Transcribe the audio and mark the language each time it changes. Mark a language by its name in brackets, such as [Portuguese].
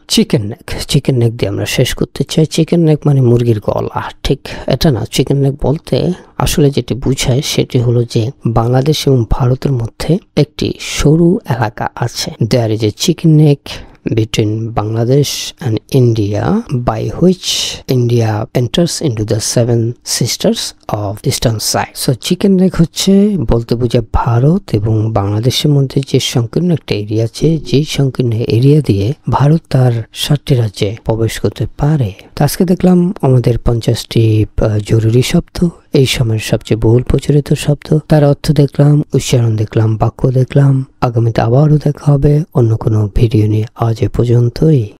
[Bangla] Chicken neck দিয়ে আমরা শেষ করতে চাই। চিকেন নেক মানে মুরগির গলা, ঠিক এটা না। চিকেন নেক বলতে আসলে যেটি বুঝায় সেটি হলো যে বাংলাদেশ এবং ভারতের মধ্যে একটি সরু এলাকা আছে। [English] There is a chicken neck between Bangladesh and India by which India enters into the 7 sisters of eastern side. [Bangla] So chicken neck হচ্ছে বলতে বোঝায় ভারত এবং বাংলাদেশের মধ্যে যে সংকীর্ণ একটা এরিয়া আছে, যেই সংকীর্ণ এরিয়া দিয়ে ভারত তার 7টি রাজ্যে প্রবেশ করতে পারে। তো আজকে দেখলাম আমাদের 50টি জরুরি শব্দ এই সময়ের সবচেয়ে বহুল প্রচলিত শব্দ, তার অর্থ দেখলাম, উচ্চারণ দেখলাম, বাক্য দেখলাম। আগামীতে আবারও দেখা হবে অন্য কোনো ভিডিও নিয়ে। আজ এ পর্যন্তই।